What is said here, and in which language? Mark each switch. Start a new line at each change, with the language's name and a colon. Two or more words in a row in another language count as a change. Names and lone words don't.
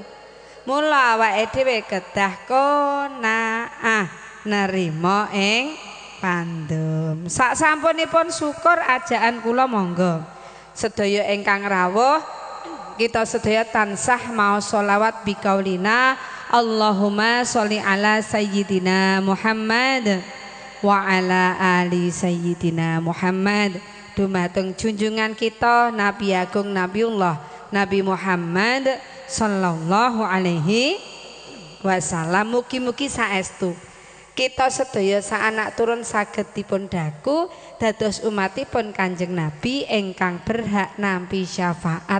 Javanese: Mula awake dhewe kedah qanaah nerima ing pandum. Sak sampunipun syukur ajaan kula monggo sedaya ingkang rawuh kita sedaya tansah mau sholawat bikaulina
Arabic: اللهم صل على سيدنا محمد وعلى آل سيدنا محمد.
Javanese: Dumateng junjungan kita Nabi Agung Nabiullah Nabi Muhammad
Arabic: صلى الله عليه وسلم.
Javanese: Mugi-mugi saestu kita sedaya saanak turun saged dipun daku dados umatipun Kanjeng Nabi ingkang berhak nampi syafaat.